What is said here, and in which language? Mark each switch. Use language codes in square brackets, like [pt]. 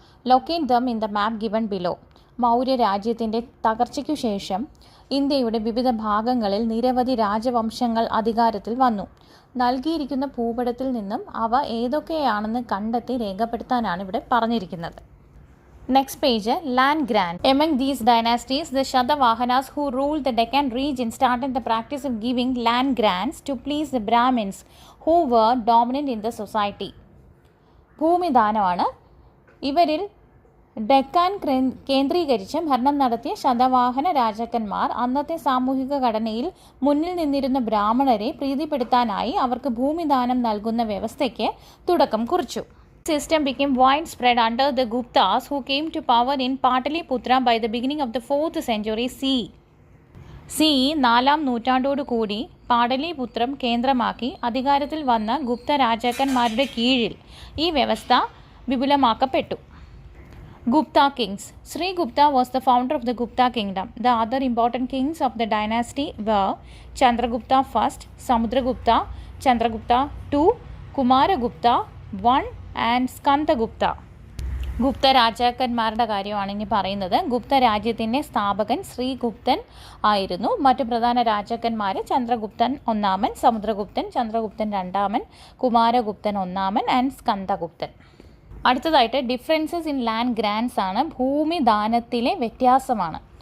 [en] Locate them in the map given below. [ml] Maurya രാജ്യത്തിൻ്റെ തകർച്ചയ്ക്കു ശേഷം ഇന്ത്യയുടെ വിവിധ ഭാഗങ്ങളിൽ നിരവധി രാജവംശങ്ങൾ അധികാരത്തിൽ വന്നു. നൽകിയിരിക്കുന്ന ഭൂപടത്തിൽ നിന്നും അവ ഏതൊക്കെയാണെന്ന് കണ്ടെത്തി രേഖപ്പെടുത്താനാണ് ഇവിടെ പറഞ്ഞിരിക്കുന്നത്. [en] Next page, land grant. Among these dynasties, the Shatavahanas who ruled the Deccan region started the practice of giving land grants to please the Brahmins who were dominant in the society. [ml] ഭൂമിദാനമാണ് ഇവരിൽ ഡെക്കാൻ കേന്ദ്രീകരിച്ച് ഭരണം നടത്തിയ ശതവാഹന രാജാക്കന്മാർ അന്നത്തെ സാമൂഹിക ഘടനയിൽ മുന്നിൽ നിന്നിരുന്ന ബ്രാഹ്മണരെ പ്രീതിപ്പെടുത്താനായി അവർക്ക് ഭൂമിദാനം നൽകുന്ന വ്യവസ്ഥയ്ക്ക് തുടക്കം കുറിച്ചു. [en] System became widespread under the Guptas, who came to power in Pataliputra by the beginning of the 4th century CE. [ml] 4-ാം നൂറ്റാണ്ടോടുകൂടി Pataliputra കേന്ദ്രമാക്കി അധികാരത്തിൽ വന്ന ഗുപ്ത രാജാക്കന്മാരുടെ കീഴിൽ ഈ വ്യവസ്ഥ വിപുലമാക്കപ്പെട്ടു. [en] Gupta kings. Sri Gupta was the founder of the Gupta kingdom. The other important kings of the dynasty were Chandragupta I, Samudragupta, Chandragupta II, Kumaragupta I and Skandagupta. [ml] Gupta രാജാക്കന്മാരുടെ കാര്യമാണ് ഇനി പറയുന്നത്. ഗുപ്ത രാജ്യത്തിൻ്റെ സ്ഥാപകൻ ശ്രീഗുപ്തൻ ആയിരുന്നു. മറ്റു പ്രധാന രാജാക്കന്മാർ ചന്ദ്രഗുപ്തൻ ഒന്നാമൻ, സമുദ്രഗുപ്തൻ, ചന്ദ്രഗുപ്തൻ രണ്ടാമൻ, കുമാരഗുപ്തൻ ഒന്നാമൻ ആൻഡ് സ്കന്ദഗുപ്തൻ. അടുത്തതായിട്ട് [en] differences in land grants [ml] ആണ്. ഭൂമി ദാനത്തിലെ വ്യത്യാസമാണ്.